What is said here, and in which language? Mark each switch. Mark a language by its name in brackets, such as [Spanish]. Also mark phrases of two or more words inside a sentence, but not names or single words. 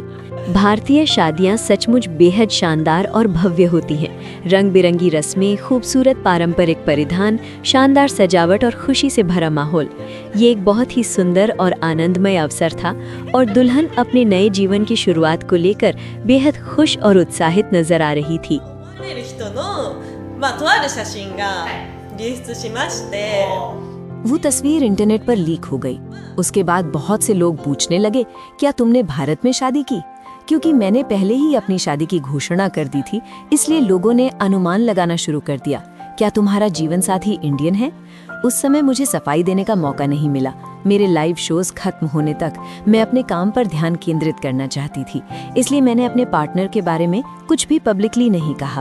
[Hindi] भारतीय शादियां सचमुच बेहद शानदार और भव्य होती हैं। रंग बिरंगी रस्में, खूबसूरत पारंपरिक परिधान, शानदार सजावट और खुशी से भरा माहौल। ये एक बहुत ही सुंदर और आनंदमय अवसर था और दुल्हन अपने नए जीवन की शुरुआत को लेकर बेहद खुश और उत्साहित नजर आ रही थी। [Japanese] 撮れる人のとある写真が流出しまして。 [Hindi] वो तस्वीर इंटरनेट पर लीक हो गई। उसके बाद बहुत से लोग पूछने लगे, क्या तुमने भारत में शादी की? क्योंकि मैंने पहले ही अपनी शादी की घोषणा कर दी थी, इसलिए लोगों ने अनुमान लगाना शुरू कर दिया, क्या तुम्हारा जीवन साथी इंडियन है? उस समय मुझे सफाई देने का मौका नहीं मिला। मेरे [English] live shows [Hindi] खत्म होने तक मैं अपने काम पर ध्यान केंद्रित करना चाहती थी, इसलिए मैंने अपने पार्टनर के बारे में कुछ भी पब्लिकली नहीं कहा।